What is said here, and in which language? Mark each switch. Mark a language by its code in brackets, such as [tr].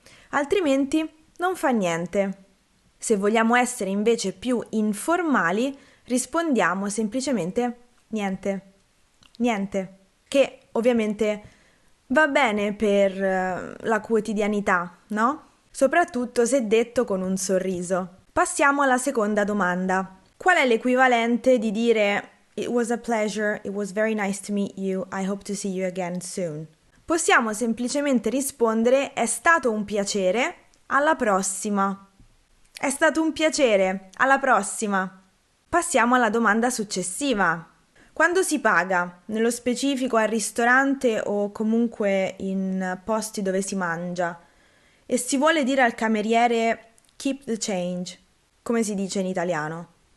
[it] Altrimenti non fa niente. Se vogliamo essere invece più informali, rispondiamo semplicemente niente. Niente. Che ovviamente va bene per la quotidianità, no? Soprattutto se detto con un sorriso. Passiamo alla seconda domanda. Qual è l'equivalente di dire [en] "It was a pleasure, it was very nice to meet you, I hope to see you again soon"? [it] Possiamo semplicemente rispondere "è stato un piacere, alla prossima". È stato un piacere, alla prossima. Passiamo alla domanda successiva. Quando si paga, nello specifico al ristorante o comunque in posti dove si mangia, e si vuole dire al cameriere [en] "keep the change", [it] come si dice in italiano?